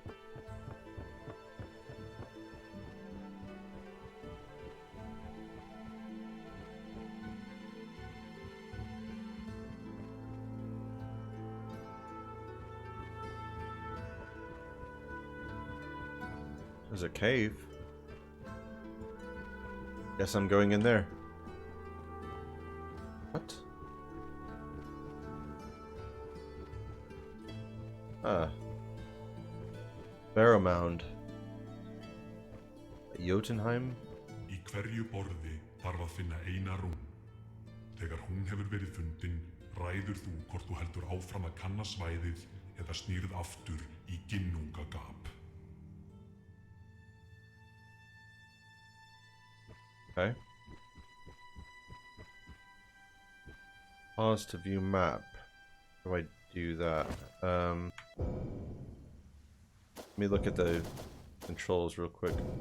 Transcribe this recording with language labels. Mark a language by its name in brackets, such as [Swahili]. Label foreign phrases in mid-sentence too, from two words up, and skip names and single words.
[English] There's a cave. Guess I'm going in there. What? Ah. Barrow Mound. Jotunheim? [Icelandic] Í hverju borði þarf að finna eina rún. Þegar hún hefur verið fundin, ræður þú hvort þú heldur áfram að kanna svæðið eða snýrð aftur í ginnungagap. [English] Okay. Pause to view map. How do I do that? Let me look at the controls real quick.